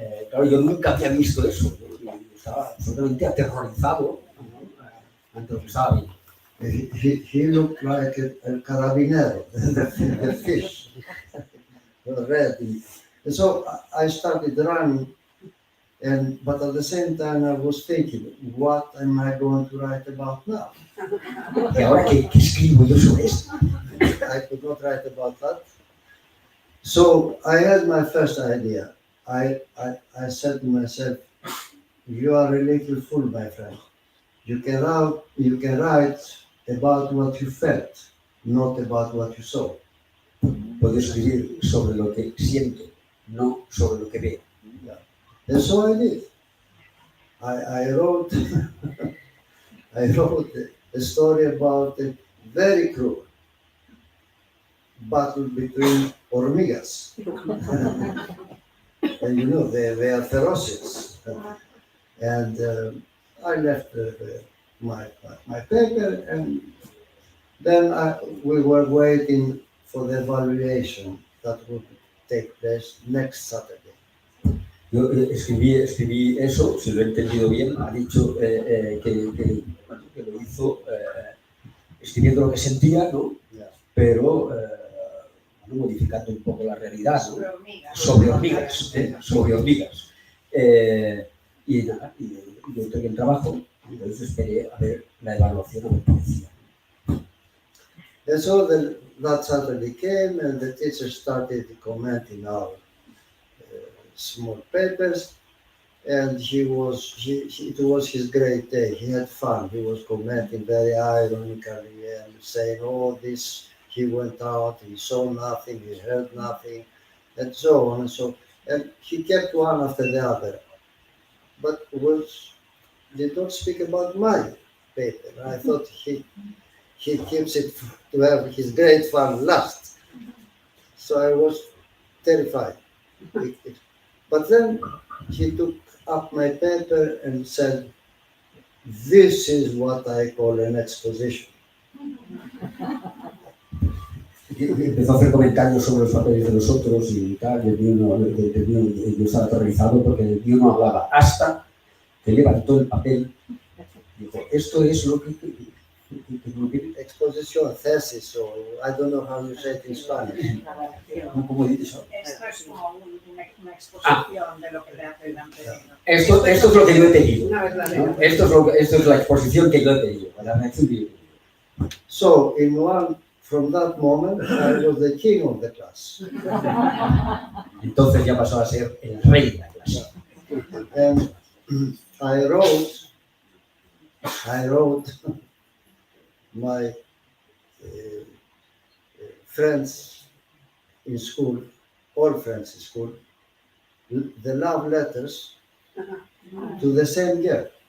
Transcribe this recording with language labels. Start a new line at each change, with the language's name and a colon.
Spanish: Claro, yo nunca había visto eso, ¿no? Y estaba absolutamente aterrorizado, ¿no? Ante lo que estaba viendo.
English: He looked like a carabinero, the fish, red. And so I started running But at the same time, I was thinking, what am I going to write about now?
Spanish: ¿Y ahora qué escribo yo sobre esto?
English: I could not write about that. So I had my first idea. I said to myself, you are a little fool, my friend. You can write about what you felt, not about what you saw.
Spanish: Puedo escribir sobre lo que siento, no sobre lo que veo.
English: And so I did. I wrote I wrote a story about a very cruel battle between hormigas. And you know, they are ferocious. And I left my paper, and then we were waiting for the evaluation that would take place next Saturday.
Spanish: Yo escribí eso, si lo he entendido bien, ha dicho que lo hizo escribiendo lo que sentía, ¿no?
English: Yeah.
Spanish: Pero modificando un poco la realidad, ¿no? Sobre hormigas. Sobre hormigas. Y nada, y yo entregué el trabajo, y entonces esperé a ver la evaluación a ver qué decía.
English: And so that Saturday came, and the teacher started commenting our small papers, and it was his great day. He had fun. He was commenting very ironically and saying, "Oh, this he went out, he saw nothing, he heard nothing," and so on and so. And he kept one after the other, but did not speak about my paper. I thought he keeps it to have his great fun last. So I was terrified. But then he took up my paper and said, "This is what I call an exposition."
Spanish: Y empezó a hacer comentarios sobre los papeles de los otros y tal, y el mío yo estaba aterrorizado porque el mío no hablaba hasta que levantó el papel y dijo, esto es lo que
English: Exposition, thesis, or I don't know how you say it in Spanish.
Spanish: ¿Cómo dices? Esto es como una exposición de lo que le hace el anterior. Esto es lo que yo he pedido, Una vez la ¿no? leo. Esto es la exposición que yo he pedido, la reacción que yo he pedido.
English: So from that moment, I was the king of the class.
Spanish: Entonces ya pasó a ser el rey de la clase.
English: And I wrote my friends in school, all friends in school, the love letters to the same girl.